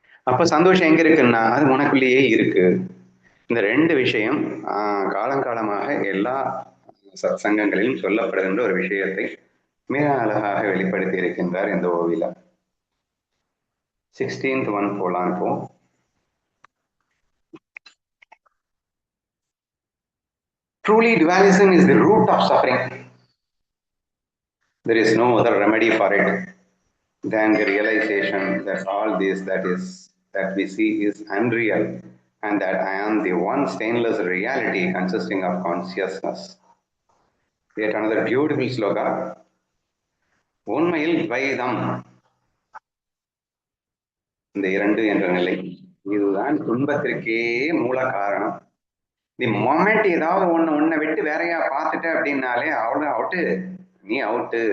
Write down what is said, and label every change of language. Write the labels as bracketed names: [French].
[Tamil] அப்ப சந்தோஷம் எங்க இருக்குன்னா அது உனக்குள்ளேயே இருக்கு. இந்த ரெண்டு விஷயம் காலங்காலமாக எல்லா சங்கங்களிலும் சொல்லப்படுகின்ற ஒரு விஷயத்தை மிக அழகாக வெளிப்படுத்தி இருக்கின்றார் இந்த ஓவில. 16th one போலாம் இப்போ. [English] Truly dualism is the root of suffering. There is no other remedy for it than the realization that all this that we see is unreal and that I am the one stainless reality consisting of consciousness. Yet another beautiful sloka. [Tamil] உண்மையில் துவைதம், இந்த இரண்டு என்ற நிலை இதுதான் துன்பத்திற்கே மூல காரணம். தி moment ஏதாவது ஒன்னை விட்டு வேறையா பார்த்துட்ட அப்படின்னாலே அவ்வளோ அவுட்டு, நீ அவுட்டு.